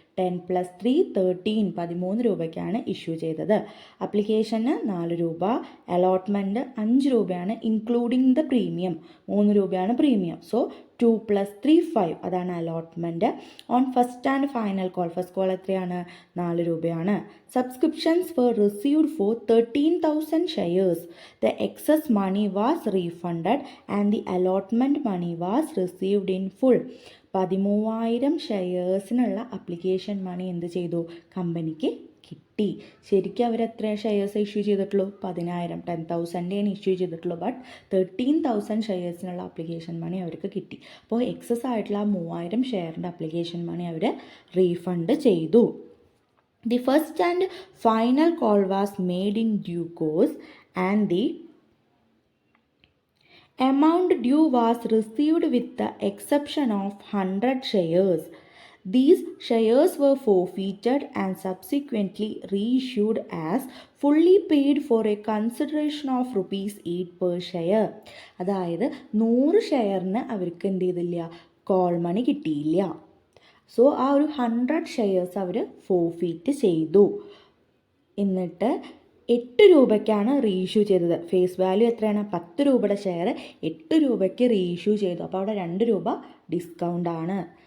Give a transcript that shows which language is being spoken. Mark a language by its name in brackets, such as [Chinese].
[Malayalam] 10+3 13, 13 രൂപയ്ക്കാണ് ഇഷ്യൂ ചെയ്തത്. അപ്ലിക്കേഷന് 4 രൂപ, അലോട്ട്മെൻറ്റ് 5 രൂപയാണ് ഇൻക്ലൂഡിങ് ദ പ്രീമിയം, 3 രൂപയാണ് പ്രീമിയം. സോ 2+3 5, അതാണ് allotment. On first and final call, first call എത്രയാണ്? 4 രൂപയാണ്. [English] Subscriptions were received for 13,000 shares. The excess money was refunded and the allotment money was received in full. [Malayalam] 13,000 ഷെയർസിനുള്ള application മണി എന്ത് ചെയ്തു? കമ്പനിക്ക് കിട്ടി. ശരിക്കും അവർ എത്ര ഷെയർസ് ഇഷ്യൂ ചെയ്തിട്ടുള്ളൂ? 10,000. 10,000 ഇഷ്യൂ ചെയ്തിട്ടുള്ളൂ. ബട്ട് 13,000 ഷെയർസിനുള്ള അപ്ലിക്കേഷൻ മണി അവർക്ക് കിട്ടി. അപ്പോൾ എക്സസ് ആയിട്ടുള്ള 3,000 ഷെയറിൻ്റെ അപ്ലിക്കേഷൻ മണി അവർ റീഫണ്ട് ചെയ്തു. [English] The first and final call was made in due course and the amount due was received with the exception of 100 shares. These shares were forfeited and subsequently reissued as fully paid for a consideration of rupees 8 per share. [Malayalam] അതായത് 100 ഷെയറിന് അവർക്ക് എന്ത് ചെയ്തില്ല? Call money കിട്ടിയില്ല. So ആ ഒരു 100 shares അവർ forfeit ചെയ്തു. എന്നിട്ട് 8 രൂപയ്ക്കാണ് റീഇഷ്യൂ ചെയ്തത്. ഫേസ് വാല്യൂ എത്രയാണ്? 10 രൂപയുടെ ഷെയർ 8 രൂപയ്ക്ക് റീഇഷ്യൂ ചെയ്തു. അപ്പോൾ അവിടെ 2 രൂപ ഡിസ്കൗണ്ട് ആണ്.